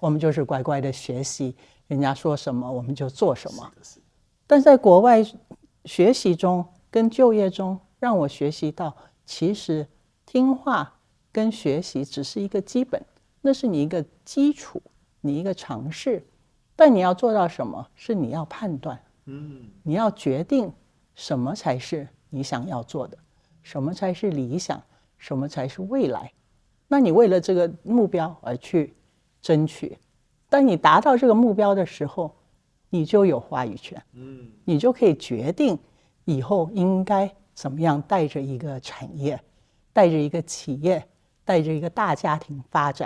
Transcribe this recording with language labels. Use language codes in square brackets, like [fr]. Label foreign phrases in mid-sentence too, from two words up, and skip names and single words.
[zh] 我們就是乖乖的學習，人家說什麼我們就做什麼。但在國外學習中跟就業中，讓我學習到其實聽話跟學習只是一個基本，那是你一個基礎，你一個嘗試，但你要做到什麼是你要判斷，你要決定什麼才是你想要做的，什麼才是理想，什麼才是未來。那你為了這個目標而去爭取，當你達到這個目標的時候，你就有話語權，你就可以決定以後應該怎麼樣帶着一個產業，帶着一個企業，帶着一個大家庭發展。